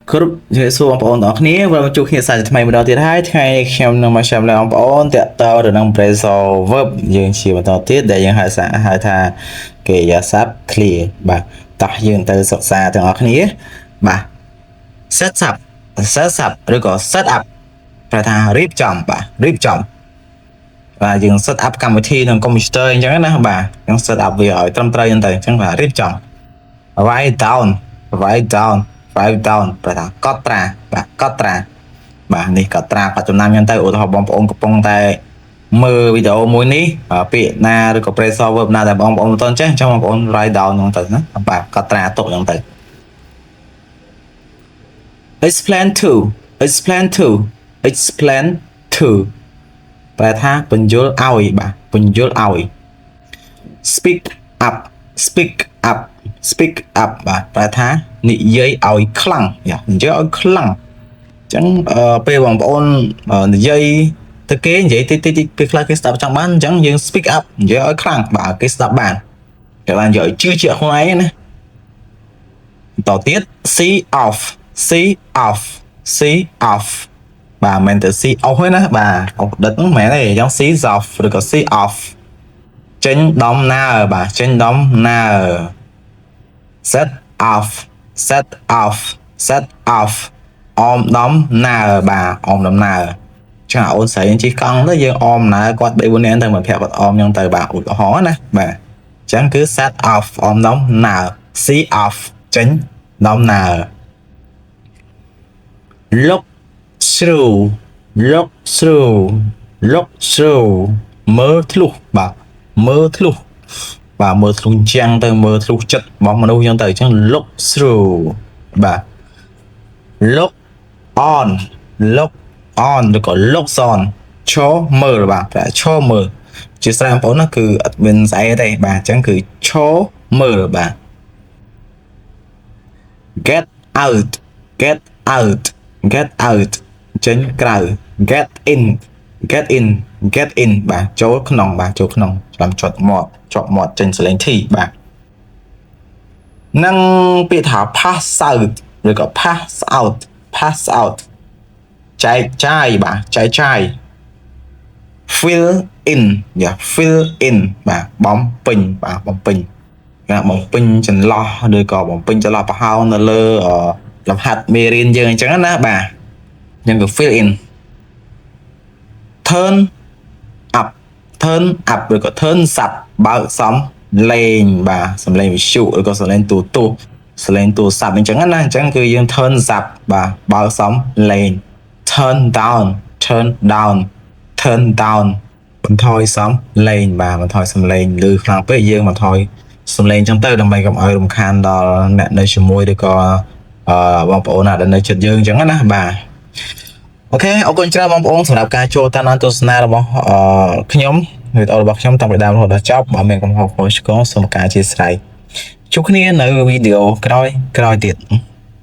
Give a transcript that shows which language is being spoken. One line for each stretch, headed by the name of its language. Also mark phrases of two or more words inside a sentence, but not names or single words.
Khmer: គ្រប់ជម្រាបសួរបងប្អូនទាំងអស់គ្នាវិលមកជួបគ្នាសាជាថ្មីម្ដងទៀតហើយថ្ងៃនេះខ្ញុំនឹងមកចាំបងប្អូនតាក់ទងទៅនឹង
English: phrasal verb
Khmer: យើងជាបន្តទៀតដែលយើងហៅថាកិរិយាសព្ទ clear បាទតោះយើងទៅសិក្សាទាំងអស់គ្នាបាទ
English: set up
Khmer: ឬក៏
English: set up
Khmer: ប្រែថារៀបចំបាទរៀបចំបាទយើង
English: set up
Khmer: កម្មវិធីក្នុង computer អញ្ចឹងណាបាទយើង
English: set up
Khmer: វាឲ្យត្រឹមត្រូវហ្នឹងទៅអញ្ចឹងបាទរៀបចំ
English: write down
Khmer: ប្រែថាកត់ត្រាបាទកត់ត្រាបាទនេះកត់ត្រាបច្ចុប្បន្នហ្នឹងទៅឧទាហរណ៍បងប្អូនកំពុងតែមើលវីដេអូមួយនេះពាក្យណាឬក៏
English: phrasal verb
Khmer: ណាដែលបងប្អូនមិនទាន់ចេះអញ្ចឹងបងប្អូន
English: write down
Khmer: ហ្នឹងទៅណាបាទកត់ត្រាទុកហ្នឹងទៅ
English: explain to
Khmer: ប្រែថាបញ្យល់ឲ្យបាទបញ្យល់ឲ្យ
English: speak up
Khmer: បាទប្រែថានិយាយឲ្យខ្លាំងនិយាយឲ្យខ្លាំងអញ្ចឹងពេលបងប្អូននិយាយទៅគេនិយាយតិចពេលខ្លះគេស្ដាប់ចង់បានអញ្ចឹងយើង
English: speak up
Khmer: និយាយឲ្យខ្លាំងបាទគេស្ដាប់បានគេបាននិយាយជឿជាក់ខ្លួនឯងណាបន្តទៀត
English: see off
Khmer: បាទមិនទៅ
English: see off
Khmer: ទេណាបាទអត់ដិតហ្នឹងមែនទេអញ្ចឹង
English: see off
Khmer: ឬក៏
English: see off
Khmer: ចេញដំណើរបាទចេញដំណើរ set off អមដំណើរបាទអមដំណើរចាអូនស្រីជិះកង់ទៅយើងអមដំណើរគាត់3 4នាក់ទៅមកប្រាប់គាត់អមហ្នឹងទៅបាទឧទាហរណ៍ណាបាទអញ្ចឹងគឺ
English: set off
Khmer: អមដំណើរ
English: see off
Khmer: ចេញដំណើរ
English: look through
Khmer: មើលធ្លុះបាទមើលធ្លុះចឹងទៅមើលធ្លុះចិត្តរបស់មនុស្សចឹងទៅអញ្ចឹង
English: look through
Khmer: បាទ
English: look on
Khmer: ឬក៏
English: looks on
Khmer: ឈរមើលបាទតែឈរមើលជាស្រ័យបងប្អូនណាគឺអត់មានស្អីទេបាទអញ្ចឹងគឺឈរមើលបាទ
English: get out
Khmer: ចេញក្រៅ
English: get in
Khmer: បាទចូលក្នុងចាំជាប់មាត់ចេញសលេង T បាទនឹងពាក្យថា
English: pass out
Khmer: ឬក៏
English: pass out
Khmer: ចែកចាយបាទចែកចាយ
English: fill in
Khmer: បាទបំពេញ ចន្លោះឬក៏បំពេញចន្លោះប្រហោងនៅលើលំហាត់មេរៀនយើងអញ្ចឹងណាបាទយើងក៏
English: fill in turn up
Khmer: ឬក៏
English: turn up
Khmer: បើកសំលេងបាទសំលេងវិទ្យុឬក៏សំលេងទូរស័ព្ទអញ្ចឹងណាអញ្ចឹងគឺយើង
English: turn up
Khmer: បាទបើកសំលេង
English: turn down
Khmer: បន្ថយសំលេងបាទបន្ថយសំលេងឮខ្លាំងពេកយើងបន្ថយសំលេងអញ្ចឹងទៅដើម្បីកុំឲ្យរំខានដល់អ្នកនៅជាមួយឬក៏បងប្អូនណាដែលនៅជិតយើងអញ្ចឹងណាបាទអូខេអរគុណច្រើនបងប្អូនសម្រាប់ការចូលតាមទស្សនារបស់ខ្ញុំវីដេអូរបស់ខ្ញុំតាំងពីដើមរហូតដល់ចប់បើមានកំហុសខុសឆ្គងសូមការអធិស្ឋានជួបគ្នានៅវីដេអូក្រោយទៀត